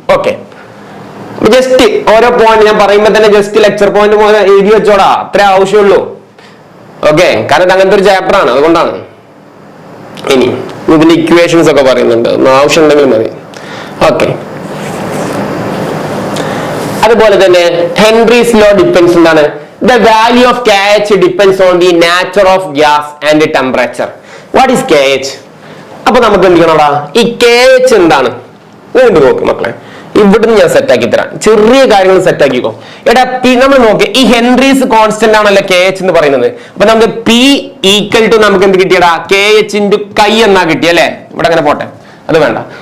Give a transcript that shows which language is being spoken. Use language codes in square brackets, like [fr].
[ml] Okay, just ഓരോ point ഞാൻ പറയുമ്പോൾ തന്നെ ജസ്റ്റ് ലെക്ചർ പോയിന്റ് പോലെ എഴുതി വെച്ചോടാ, അത്രേ ആവശ്യമുള്ളൂ. ഓക്കെ, കാരണം അങ്ങനത്തെ ഒരു ചാപ്റ്റർ ആണ്, അതുകൊണ്ടാണ്. ഇനി ഇതിന്റെ ഇക്വേഷൻസ് ഒക്കെ പറയുന്നുണ്ട്, ആവശ്യം ഉണ്ടെങ്കിൽ മതി. ഓക്കെ, അതുപോലെ തന്നെ ഹെൻറീസ് ലോ ഡിപ്പെൻസ് എന്താണ്? [en] The value of KH depends on the nature of gas and the temperature. What is KH? [ml] അപ്പൊ നമുക്ക് എന്ത് ചെയ്യണോടാ? ഈ KH എന്താണ്? വീണ്ടും നോക്ക് മക്കളെ, ഇവിടുന്ന് ഞാൻ സെറ്റ് ആക്കി തരാം. ചെറിയ കാര്യങ്ങൾ സെറ്റ് ആക്കിക്കോ. നമ്മൾ നോക്ക്, ഈ ഹെൻറീസ് കോൺസ്റ്റന്റ് ആണല്ലോ KH എന്ന് പറയുന്നത്. അപ്പൊ നമുക്ക് P ഈക്വൽ ടു നമുക്ക് എന്ത് കിട്ടിയടാ? KH ഇൻറ്റു കൈ എന്നാ കിട്ടിയല്ലേ? ഇവിടെ അങ്ങനെ പോട്ടെ, അത് വേണ്ട.